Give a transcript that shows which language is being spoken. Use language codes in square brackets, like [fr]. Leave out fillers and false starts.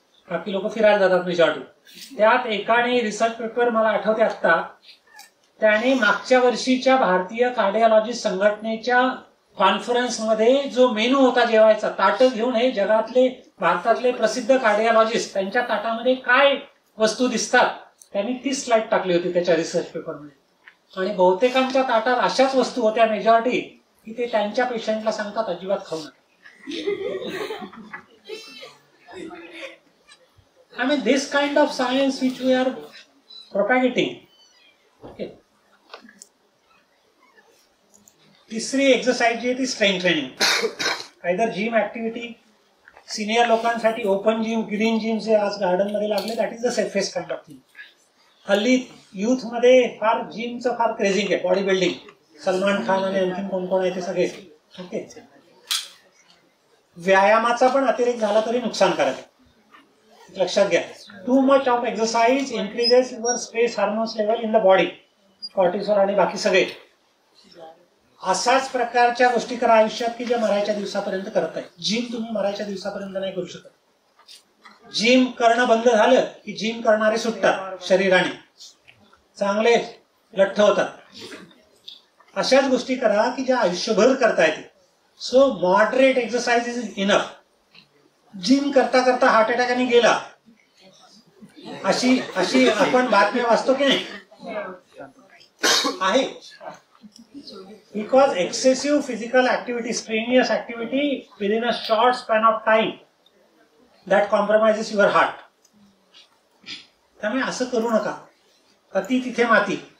[mr] बाकी लोक फिरायला जातात मेजॉरिटी. त्यात एकाने रिसर्च पेपर मला आठवते आत्ता, त्याने मागच्या वर्षीच्या भारतीय कार्डिओलॉजी संघटनेच्या कॉन्फरन्समध्ये जो मेनू होता जेवायचा, ताट घेऊन हे जगातले भारतातले प्रसिद्ध कार्डिओलॉजिस्ट त्यांच्या ताटामध्ये काय वस्तू दिसतात त्यांनी ती स्लाइड टाकली होती त्याच्या रिसर्च पेपरमध्ये. आणि बहुतेकांच्या ताटात अशाच वस्तू होत्या मेजॉरिटी की ते त्यांच्या पेशंटला सांगतात अजिबात खाऊ नका. [en] I mean this kind of science which we are propagating. Okay. [mr] तिसरी एक्सरसाइज जी आहे ती strength training. Either gym activity, senior लोकांसाठी ओपन जिम, ग्रीन जिम जे आज गार्डन मध्ये लागले, [en] That is the safest kind of thing. [mr] हल्ली युथ मध्ये फार जिमचं फार क्रेझिंग आहे, बॉडी बिल्डिंग. सलमान खान आणि आणखीन कोण कोण आहे ते सगळे. ओके. व्यायामाचा पण अतिरेक झाला तरी नुकसानकारक आहे, लक्षात घ्या. [en] too much of exercise increases your stress hormones level in the body, cortisol [mr] आणि बाकी सगळे. असाच प्रकारच्या गोष्टी करा आयुष्यात की ज्या मरायच्या दिवसापर्यंत करत आहे. जिम तुम्ही मरायच्या दिवसापर्यंत नाही करू शकत. जिम करणं बंद झालं की जिम करणारे सुटतात शरीराने, चांगले लठ्ठ होतात. अशाच गोष्टी करा की ज्या आयुष्यभर करता येते. [en] So moderate exercise is enough. [mr] Gym करता करता हार्ट अटॅकने गेला अशी अशी आपण बातम्या वाचतो की नाही आहे. [en] Because excessive physical activity, strenuous activity within a short span of time that compromises your heart. [mr] त्यामुळे असं करू नका. अति तिथे माती.